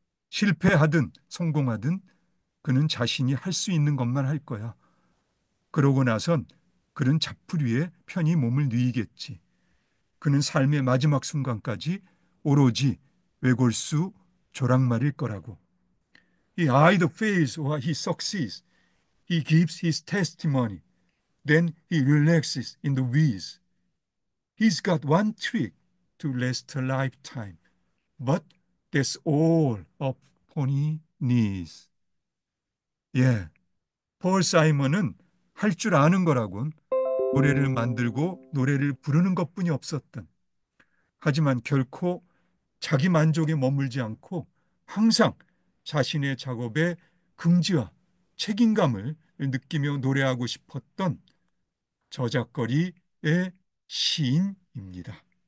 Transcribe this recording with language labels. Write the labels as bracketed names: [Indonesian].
[Korean] 실패하든 성공하든 그는 자신이 할 수 있는 것만 할 거야. 그러고 나선 그는 잡풀 위에 편히 몸을 뉘이겠지. 그는 삶의 마지막 순간까지 오로지 외골수 조랑말일 거라고. [English] He either fails or he succeeds. He gives his testimony. Then he relaxes in the wheeze. He's got one trick to last a lifetime. But that's all a pony needs. [Korean] 예, 폴 사이먼은 할 줄 아는 거라곤 노래를 만들고 노래를 부르는 것뿐이 없었던. 하지만 결코 자기 만족에 머물지 않고 항상 자신의 작업에 긍지와 책임감을 느끼며 노래하고 싶었던 저작거리의 시인입니다.